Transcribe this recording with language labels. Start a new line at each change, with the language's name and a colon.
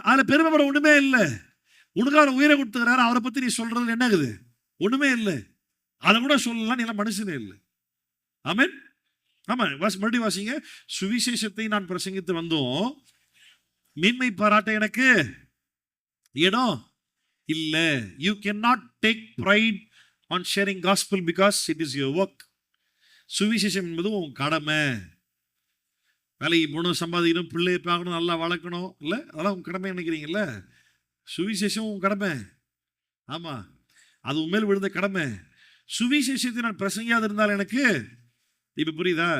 Tamil: அதில் பெருமைப்பட ஒண்ணுமே இல்லை. உனக்கு அவர் உயிரை கொடுத்துக்கிறாரு, அவரை பத்தி நீ சொல்றது என்ன ஆகுது? ஒண்ணுமே இல்லை. அதை கூட சொல்லலாம், நீ எல்லாம் மனுஷனே இல்லை. ஆமென். ஆமா, மறுபடியும் வாசிங்க. சுவிசேஷத்தை நான் பிரசங்கித்து வந்தோம், மேன்மை பாராட்ட எனக்கு இடம் இல்ல.
English: You cannot take pride on sharing gospel because it is your work.
Tamil: சுவிசேஷம் என்பது உன் கடமை. வேலைக்கு போகணும், சம்பாதிக்கணும், பிள்ளையை பார்க்கணும், நல்லா வளர்க்கணும், இல்லை அதெல்லாம் உன் கடமை நினைக்கிறீங்கல்ல. சுவிசேஷம் உன் கடமை. ஆமா, அது உண்மையில் விழுந்த கடமை. சுவிசேஷத்தை நான் பிரசங்கியாது இருந்தால் எனக்கு, இப்ப புரியுதா?